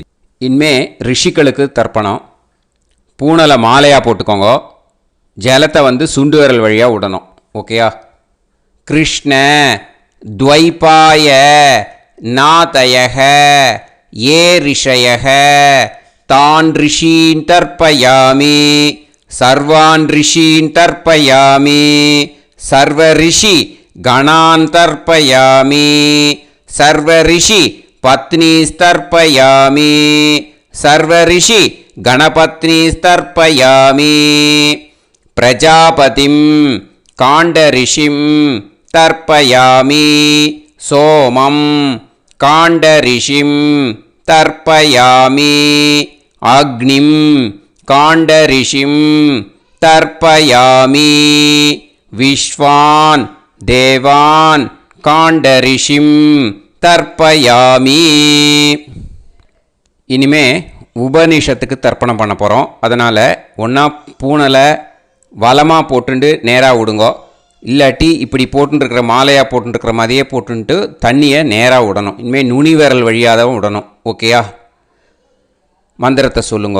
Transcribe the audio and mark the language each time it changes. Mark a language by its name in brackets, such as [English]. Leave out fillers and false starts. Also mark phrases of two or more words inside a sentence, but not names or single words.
[Tamil] இனிமே ரிஷிகளுக்கு தர்ப்பணம். பூனலை மாலையாக போட்டுக்கோங்க. ஜலத்தை சுண்டு விரல் வழியாக விடணும். ஓகேயா? [Sanskrit] कृष्ण द्वैपाय नादयः ये ऋषयः तान् ऋषीन् तर्पयामि सर्वान् ऋषीन् तर्पयामि सर्वऋषि गणान् तर्पयामि सर्वऋषि पत्नीस्तर्पयामि सर्वऋषि गणपत्नीस्तर्पयामि प्रजापतिं काण्डऋषिं तर्पयामि सोमं काण्डऋषिं तर्पयामि अग्निं काण्डऋषिं तर्पयामि विश्वान् देवान् काण्डऋषिं तर्पयामि [Tamil] இனிமே உபனிஷத்துக்கு தர்ப்பணம் பண்ண போகிறோம். அதனால் ஒன்றா பூனலை வலமாக போட்டுண்டு நேராக விடுங்கோ, இல்லாட்டி இப்படி போட்டுருக்கிற மாலையாக போட்டுருக்கிற மாதிரியே போட்டுன்ட்டு தண்ணியை நேராக விடணும். இனிமேல் நுனி விரல் வழியாக தான் விடணும். ஓகேயா? மந்திரத்தை சொல்லுங்கோ.